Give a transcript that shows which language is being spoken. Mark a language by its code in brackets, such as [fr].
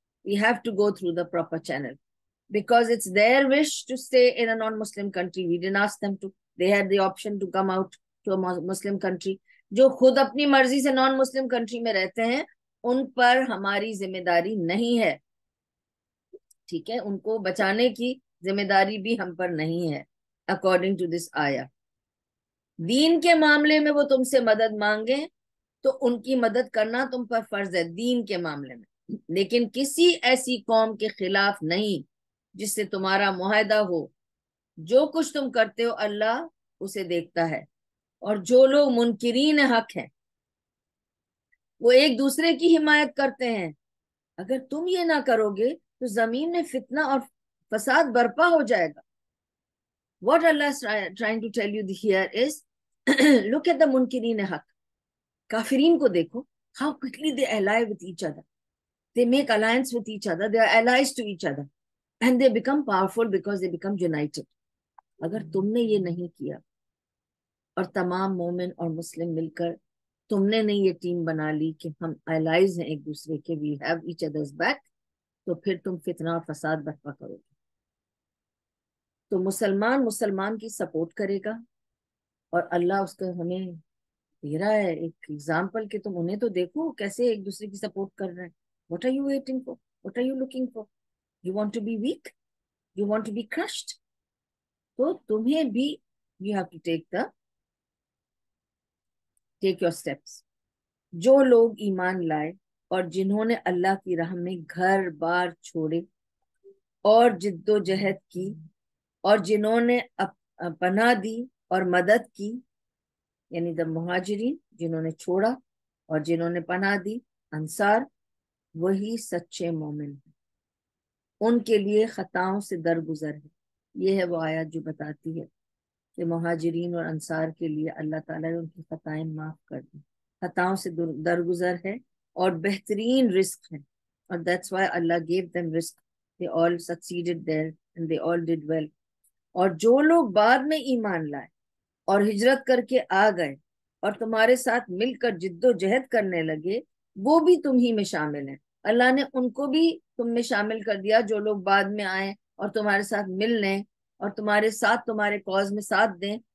[en] We have to go through the proper channel because it's their wish to stay in a non-Muslim country. We didn't ask them to. They had the option to come out to a Muslim country. [ur] جو خود اپنی مرضی سے نان مسلم country میں رہتے ہیں ان پر ہماری ذمہ داری نہیں ہے. ٹھیک ہے. ان کو بچانے کی ذمہ داری بھی ہم پر نہیں ہے [en] According to this آیا. [ur] دین کے معاملے میں وہ تم سے مدد مانگیں تو ان کی مدد کرنا تم پر فرض ہے دین کے معاملے میں، لیکن کسی ایسی قوم کے خلاف نہیں جس سے تمہارا معاہدہ ہو. جو کچھ تم کرتے ہو اللہ اسے دیکھتا ہے. اور جو لوگ منکرین حق ہیں وہ ایک دوسرے کی حمایت کرتے ہیں. اگر تم یہ نہ کرو گے تو زمین میں فتنہ اور فساد برپا ہو جائے گا. [en] What Allah is trying to tell you here is look at the منکرین حق. [ur] کافرین کو دیکھو, [en] how quickly they ally with each other. They make alliance with each other. They are allies to each other. And they become powerful because they become united. [ur] اگر تم نے یہ نہیں کیا اور تمام مومن اور مسلم مل کر تم نے نہیں یہ ٹیم بنا لی کہ ہم allies ہیں ایک دوسرے کے, [en] we have each other's back, [ur] تو پھر تم فتنہ اور فساد برپا کرو گے. تو مسلمان کی سپورٹ کرے گا, اور اللہ اس کو ہمیں دے رہا ہے ایک ایگزامپل کہ تم انہیں تو دیکھو کیسے ایک دوسرے کی سپورٹ کر رہے ہیں. [en] What are you waiting for? What are you looking for? You want to be weak? You want to be crushed? [ur] تو تمہیں بھی [en] you have to take your steps. [ur] جو لوگ ایمان لائے اور جنہوں نے اللہ کی راہ میں گھر بار چھوڑے اور جد و جہد کی, اور جنہوں نے پناہ دی اور مدد کی, یعنی دا مہاجرین جنہوں نے چھوڑا اور جنہوں نے پناہ دی, انصار, وہی سچے مومن ہیں. ان کے لیے خطاؤں سے درگزر ہے. یہ ہے وہ آیت جو بتاتی ہے کہ مہاجرین اور انصار کے لیے اللہ تعالیٰ نے ان کی خطائیں معاف کر دی, خطاؤں سے درگزر ہے اور بہترین رزق ہے. [en] اور that's why Allah gave them risk. They all succeeded there and they all did well. [ur] اور جو لوگ بعد میں ایمان لائے اور ہجرت کر کے آ گئے اور تمہارے ساتھ مل کر جد و جہد کرنے لگے, وہ بھی تم ہی میں شامل ہیں. اللہ نے ان کو بھی تم میں شامل کر دیا جو لوگ بعد میں آئیں اور تمہارے ساتھ مل لیں اور تمہارے ساتھ تمہارے کاز میں ساتھ دیں.